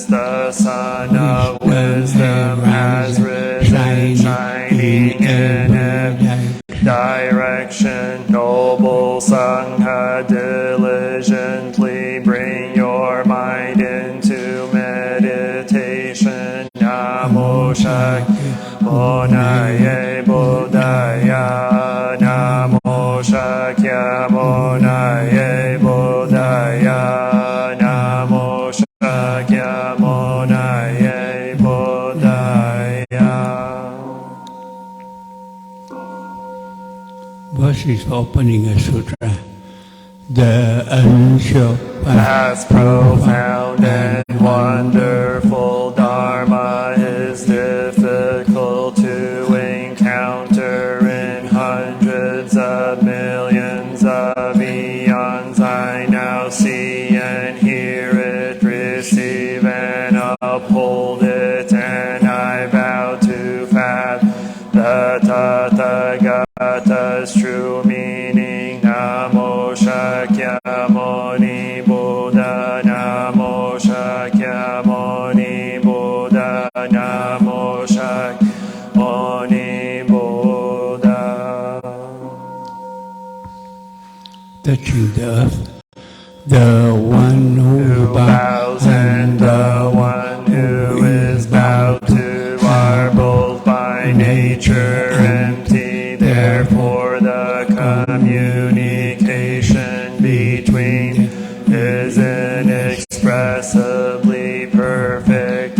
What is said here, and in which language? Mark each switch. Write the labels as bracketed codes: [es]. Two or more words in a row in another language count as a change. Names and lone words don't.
[en] The sun of wisdom has risen, shining in every direction. Noble Sangha, diligently bring your mind into meditation. [sa] Namo Shakya Monaye Bodhaya Namo Shakya Monaye Bodhaya Namo Shakya Monaye Bodhaya. [en] Verse is opening a sutra. The unsure As profound and wonderful Dharma is difficult to encounter in hundreds of millions of eons. I now see and hear it, receive and uphold it, and I vow to fathom the Tathagata's true meaning. [sa] Namo Shakya Muni Buddha Namo Shakya Muni Buddha Namo Shakya Muni Buddha. [en] touching the earth, the one who bows and the one who is bowed to are both by nature empty. Therefore the communication between is inexpressibly perfect.